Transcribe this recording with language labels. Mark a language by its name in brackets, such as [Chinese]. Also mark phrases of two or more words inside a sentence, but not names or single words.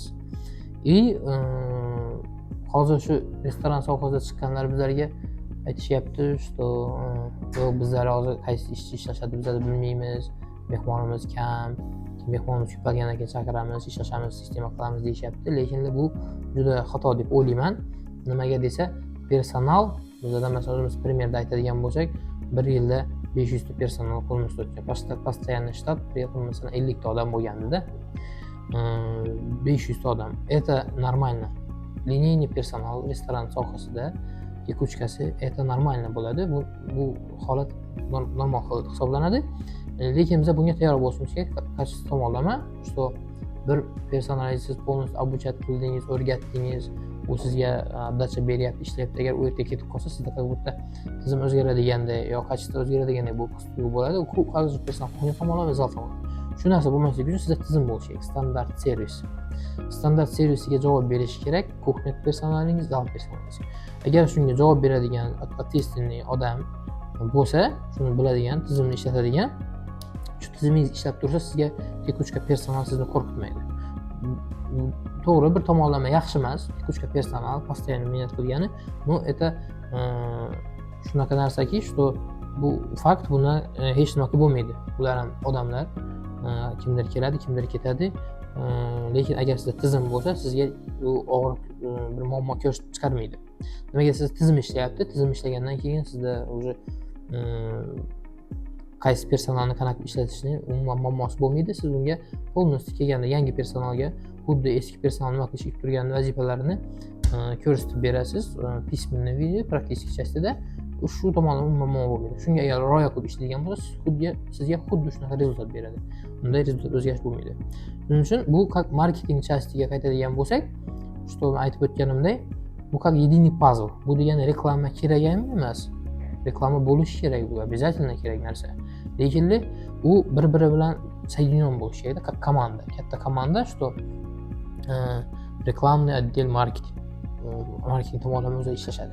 [Uzbek] И hozir shu restoran sohasida chiqqanlar bizlarga aytishyapti, что yo'q bizlar hozir qaysi ishchi ishlashadi bizlar bilmaymiz, mehmonimiz kam, mehmonimiz ko'paygandan keyin chaqiramiz, ishlashamiz, sistema qilamiz deyishyapti. Lekin bu juda xato deb o'ylayman. Nimaga desa, personal bizda masalan o'zimiz primerda aytadigan bo'lsak, 1 yilda 500 ta personal qo'limizda o'tgan. [Russian] Постоянный штат, при этом [Uzbek] masalan 50 ta odam bo'lganda 500 ta odam. [Russian] Это нормально. [Uzbek] Lineyniy personal restoran sohasida tekuchkasi [Russian] это нормально [Uzbek] bo'ladi. Bu holat normal holat hisoblanadi. Lekin biz bunga tayyor bo'lishimiz kerak. Qaysi tomonlama, что bir personalni siz [Russian] полностью обучать [Uzbek] qildingiz, o'rgatdingiz, u sizga dacha beryapti, ishlayapti. Agar u yerga ketib qolsa, sizda [Russian] как будто [Uzbek] tizim o'zgaradigandek yo kачество o'zgaradigandek bu his tuyg'u bo'ladi. U hozir personal kuchni tomonlama zal tomonlama. Shu narsa bo'lmasligi uchun sizda tizim bo'lishi kerak, standart servis. Standart servisiga javob berishi kerak kuxnya personalingiz, zal personalingiz. Agar shunga javob beradigan ответственный odam bo'lsa, shuni biladigan, tizimni ishlatadigan, shu tizimingiz ishlab tursa, sizga tekuchka personal sizni qo'rqitmaydi. To'g'ri, bir tomonlama yaxshi emas, tekuchka personal постоянно menat qilgani, [Russian] но это [Uzbek] shunaqa narsaki, что bu fakt, buni hech nima qilib bo'lmaydi. Ular ham odamlar, kimdir keladi, kimdir ketadi. Lekin agar sizda tizim bo'lsa, sizga u og'ir bir muammo ko'rsatib chiqarmaydi. Nimaga siz tizim ishlayapti? Tizim ishlagandan keyin sizda уже qaysi personalni qanaqa ishlatishni umuman muammosi bo'lmaydi. Siz unga полностью kelganda yangi personalga xuddi eski personal nima qilish turgan vazifalarini ko'rsatib berasiz. [Russian] Письменный виде, практически [Uzbek] частida shu tomondan umuman muammo bo'lmaydi. Shunga agar rioya qilib ishlaydigan bo'lsa, sizga xuddi shunaqa rezultat beradi. Unday rezultat o'zgarish bo'lmaydi. Shuning uchun bu marketing частiga qaytadigan bo'lsak, что aytib o'tganimdek, bu [Russian] как единый [Uzbek] puzzle. Bu degani reklama kerak emas. Reklama bo'lishi kerak, bu обязательно kerak narsa. Lekin u bir-biri bilan соединен bo'lishi kerak, как komanda, katta komanda, что [Russian] reklamный отдел [Uzbek] marketing tomonlama o'zi ishlashadi.